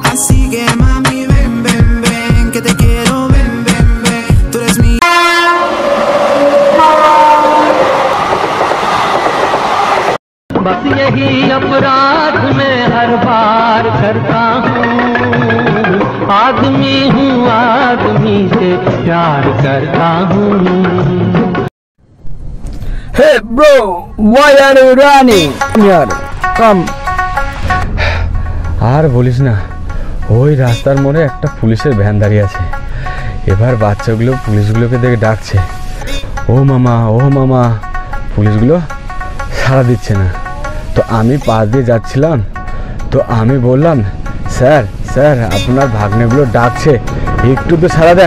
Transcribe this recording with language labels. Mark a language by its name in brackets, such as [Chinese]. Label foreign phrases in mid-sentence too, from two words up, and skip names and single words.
[Spanish] Así que mami ven, ven, ven, que te quiero, ven, ven, ven, tú eres mi. [Hindi] बस यही अपराध मैं हर बार करता हूँ, आदमी हूँ आदमी से प्यार करता हूँ। [English] Hey bro, why are you running? Here, come. [Bangla] আর বলিস না, ওই রাস্তার মোড়ে একটা পুলিশের ভ্যান দাঁড়িয়ে আছে। এবার বাচ্চাগুলো পুলিশগুলোকে দেখে ডাকছে, ও মামা। পুলিশগুলো সাড়া দিচ্ছে না। তো আমি পাশ দিয়ে যাচ্ছিলাম, তো আমি বললাম, স্যার আপনার ভাগ্নেগুলো ডাকছে, একটু তো সাড়া দেন।